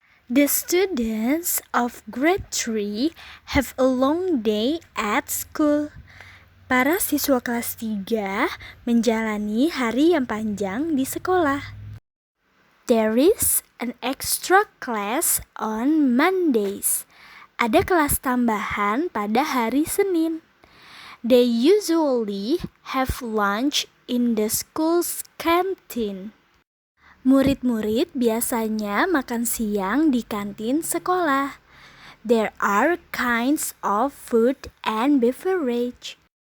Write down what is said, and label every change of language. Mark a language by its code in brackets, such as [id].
[en] The students of grade 3 have a long day at school. [id] Para siswa kelas 3 menjalani hari yang panjang di sekolah. [en] There is an extra class on Mondays. [id] Ada kelas tambahan pada hari Senin. [en] They usually have lunch in the school's canteen. [id] Murid-murid biasanya makan siang di kantin sekolah. [en] There are kinds of food and beverage.